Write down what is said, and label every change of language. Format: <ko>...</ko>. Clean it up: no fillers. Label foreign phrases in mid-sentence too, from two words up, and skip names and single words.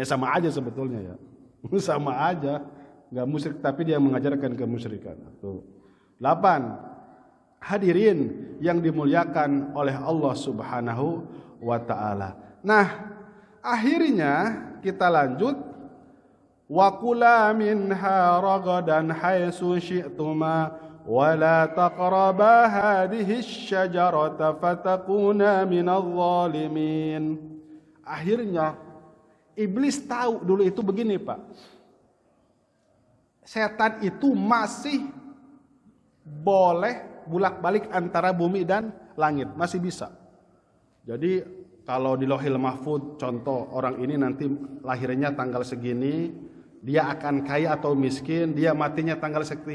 <id>Ya sama aja sebetulnya ya. Sama aja, enggak musyrik tapi dia mengajarkan kemusyrikan. Tuh. 8. Hadirin yang dimuliakan oleh Allah</id> <ar>سبحانه وتعالى.</ar> <id>Nah, akhirnya kita lanjut.</id> <ar>وكلا منها رغدا حيث شئتما ولا تقربا هذه الشجرة فتكونا من الظالمين.</ar> <id>Akhirnya iblis tahu dulu itu begini, Pak. Setan itu masih boleh bolak-balik antara bumi dan langit, masih bisa. Jadi kalau di Lauhil Mahfuz contoh orang ini nanti lahirnya tanggal segini, dia akan kaya atau miskin, dia matinya tanggal sekian.</id>